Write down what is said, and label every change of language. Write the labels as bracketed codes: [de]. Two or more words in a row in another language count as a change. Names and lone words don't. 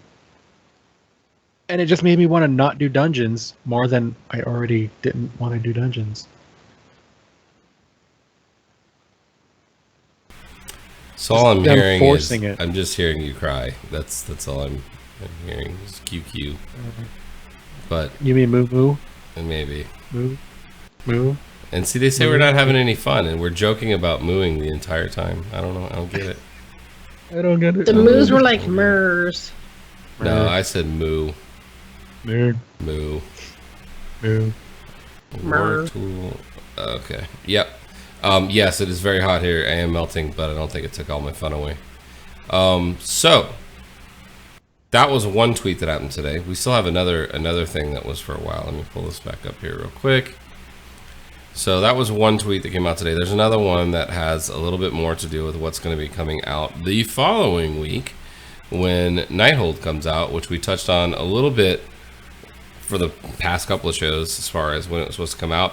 [en] And it just made me want to not do dungeons more than I already didn't want to do dungeons. so all I'm them hearing is forcing it. I'm just hearing you cry. That's all I'm hearing is QQ. But You mean moo moo? maybe. Moo? Moo? And see, they say we're not having any fun, and we're joking about mooing the entire time. I don't know. I don't get it. I don't get it. The moos were like murs. No, I said moo. Moo. Moo. Moo. Mer. War tool. Okay. Yep. Yes, it is very hot here. I am melting, but I don't think it took all my fun away. So that was one tweet that happened today. We still have another thing that was for a while. Let me pull this back up here real quick. So that was one tweet that came out today. There's another one that has a little bit more to do with what's going to be coming out the following week when Nighthold comes out, which we touched on a little bit for the past couple of shows as far as when it was supposed to come out.